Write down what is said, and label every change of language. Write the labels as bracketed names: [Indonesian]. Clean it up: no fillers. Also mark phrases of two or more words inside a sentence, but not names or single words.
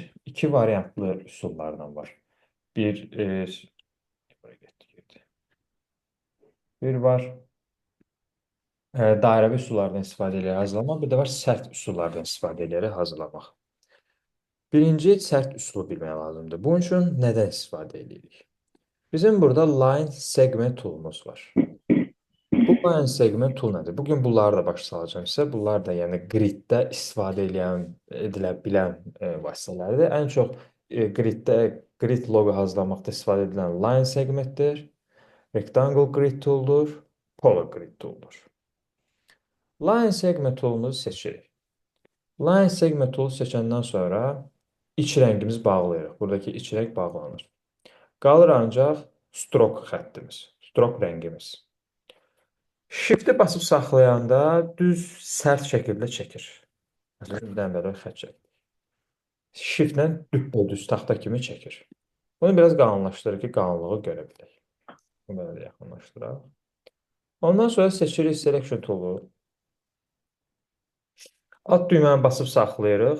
[Azerbaijani] İki variantlı üsullardan var. Bir bir var dairəvi üsullardan istifadə edərək hazırlamaq, bir də var sərt üsullardan istifadə edərək hazırlamaq. Birinci sərt üsulu bilmək lazımdır. Bunun üçün nədən istifadə edirik? Bizim burada [English] line segment toolumuz [Azerbaijani] var. Bu [English] line segment tool [Azerbaijani] nədir? Bugün bunları da başa salacağım sizə. Bunlar da yəni griddə istifadə edilə bilən vasitələrdir. Ən çox griddə grid loqo hazırlamaqda istifadə edilən [English] line segmentdir, rectangle grid tool'dur, polar grid tool'dur. Line segment tool'umuzu [Azerbaijani] seçirik. [English] Line segment tool'u [Azerbaijani] seçəndən sonra iç rəngimizi bağlayırıq. Buradakı iç rəng bağlanır. Qalır ancaq stroke xəttimiz, stroke rəngimiz. Shift-i basıb saxlayanda düz sərt şəkildə çəkir. Məsələn, bir dənə belə xətt çək. Shift-lə düz taxta kimi çəkir. Bunu biraz qalınlaşdırır ki, qalınlığı görə bilək. Bunu belə yaxınlaşdıraq. Ondan sonra seçirik [English] Selection tool'u. [Azerbaijani] Alt düyməni basıb saxlayırıq.